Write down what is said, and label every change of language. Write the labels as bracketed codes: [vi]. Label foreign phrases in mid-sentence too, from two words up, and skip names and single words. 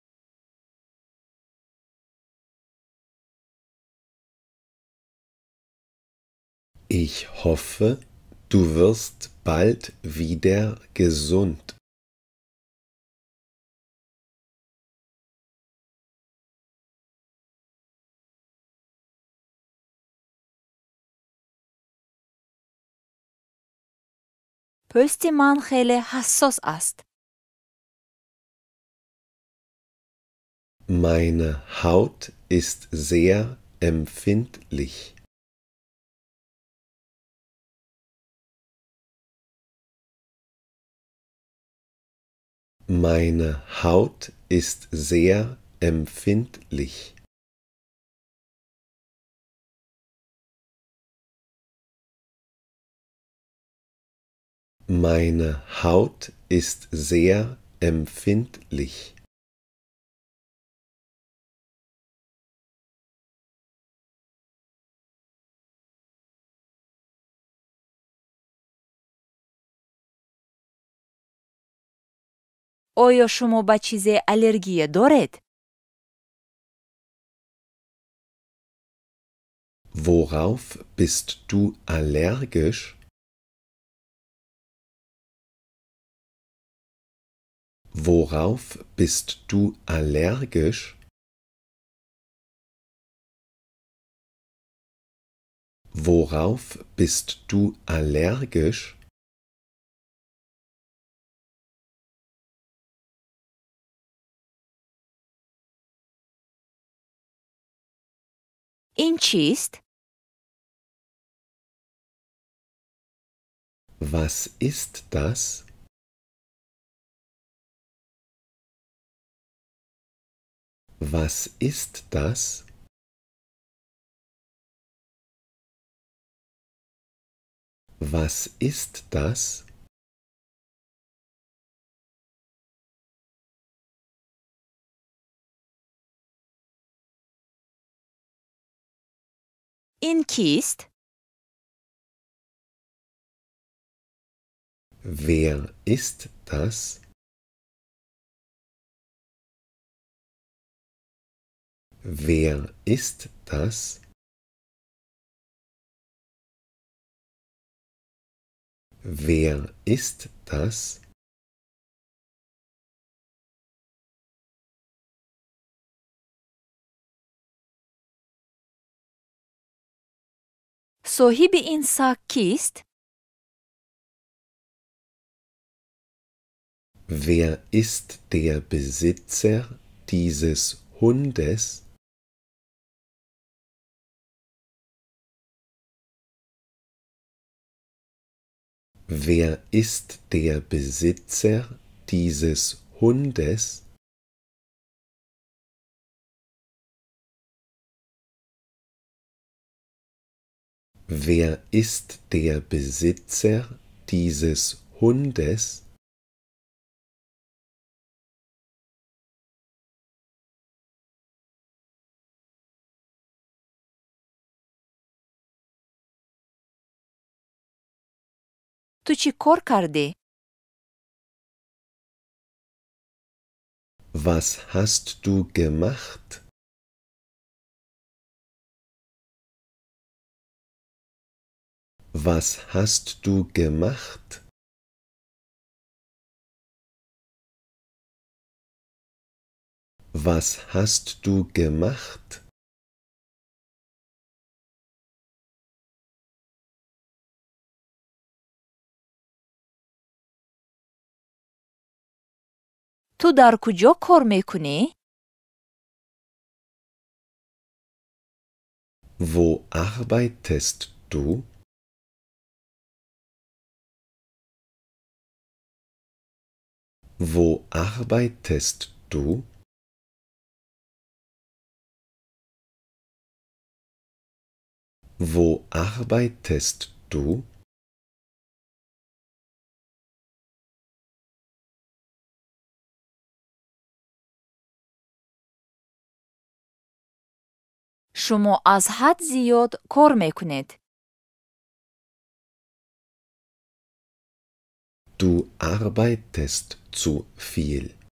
[de] Ich hoffe, du wirst bald wieder gesund. [fa] پوست من خیلی حساس است. [de] Meine Haut ist sehr empfindlich. Meine Haut ist sehr empfindlich. Meine Haut ist sehr empfindlich. [fa] آیا شما به چیزی الرژی دارید؟ [de] Worauf bist du allergisch? Worauf bist du allergisch? Worauf bist du allergisch? [fa] این چیست؟ [de] Was ist das? Was ist das? Was ist das? [fa] این کیست؟ [de] Wer ist das? Wer ist das? Wer ist das? [fa] صاحب این ساک کیست؟ [de] Wer ist der Besitzer dieses Hundes? Wer ist der Besitzer dieses Hundes? Wer ist der Besitzer dieses Hundes? [fa] تو چی کار کردی؟ [de] Was hast du gemacht? Was hast du gemacht? Was hast du gemacht? [fa] تو در کجا کار میکنی؟ [de] Wo arbeitest du? Wo arbeitest du? Wo arbeitest du? [fa] شما از حد زیاد کار میکنید. [de] Du arbeitest zu viel.